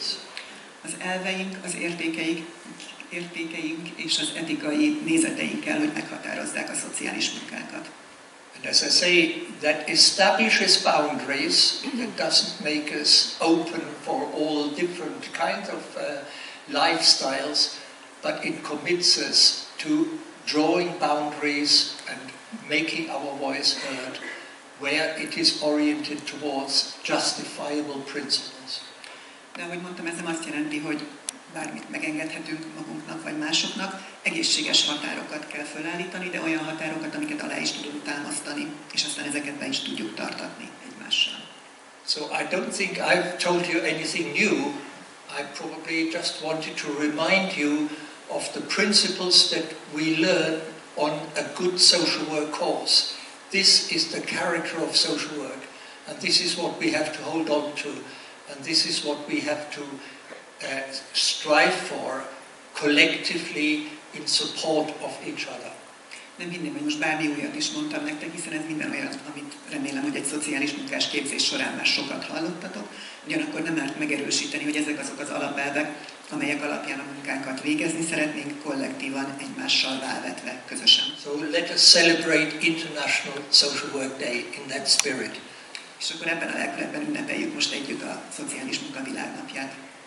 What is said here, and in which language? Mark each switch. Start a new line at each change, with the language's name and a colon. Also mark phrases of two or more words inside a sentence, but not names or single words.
Hungarian: Az elveink, az értékeink és az etikai nézeteink kell, hogy meghatározzák a szociális munkákat.
English: And as I say, that establishes boundaries. It doesn't make us open for all different kinds of lifestyles, but it commits us to drawing boundaries and making our voice heard, where it is oriented towards justifiable principles.
Hungarian: De ahogy mondtam, ez nem azt jelenti, hogy bármit megengedhetünk magunknak vagy másoknak, egészséges határokat kell felállítani, de olyan határokat, amiket alá is tudunk támasztani, és aztán ezeket be is tudjuk tartatni egymással.
English: So I don't think I've told you anything new. I probably just wanted to remind you of the principles that we learn on a good social work course. This is the character of social work, and this is what we have to hold on to, and this is what we have to strive for collectively in support of each other.
Hungarian: Nem hinném, hogy most bármi újat is mondtam nektek, hiszen ez minden olyan, amit remélem, hogy egy szociális munkás képzés során már sokat hallottatok. Ugyanakkor nem árt megerősíteni, hogy ezek azok az alapelvek, amelyek alapján a munkánkat végezni szeretnénk, kollektívan, egymással válvetve, közösen.
English: So let us celebrate International Social Work Day in that spirit.
Hungarian: És akkor ebben a lelkületben ünnepeljük most együtt a Szociális Munka Világnapját.